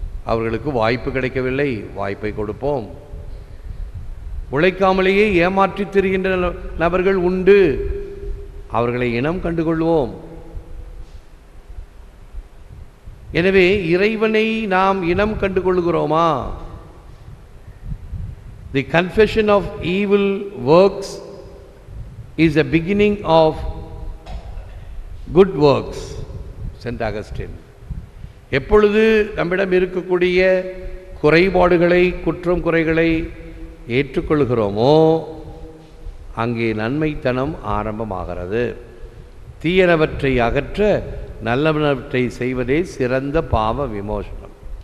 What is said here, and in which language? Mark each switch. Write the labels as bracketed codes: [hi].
[ta] அவர்களுக்கு வாய்ப்பு கிடைக்கவில்லை, வாய்ப்பை கொடுப்போம். உழைக்காமலேயே ஏமாற்றி திரிகின்ற நபர்கள் உண்டு. அவர்களை இனம் கண்டுகொள்வோம். எனவே இறைவனை நாம் இனம் கண்டுகொள்கிறோமா? [en] The confession of evil works is the beginning of good works. Saint Augustine. [ta] எப்பொழுது நம்மிடம் இருக்கக்கூடிய குறைபாடுகளை, குற்றம் குறைகளை ஏற்றுக்கொள்கிறோமோ அங்கே நன்மைத்தனம் ஆரம்பமாகிறது. தீயனவற்றை அகற்ற நல்லவற்றை செய்வதே சிறந்த பாவ விமோசனம்.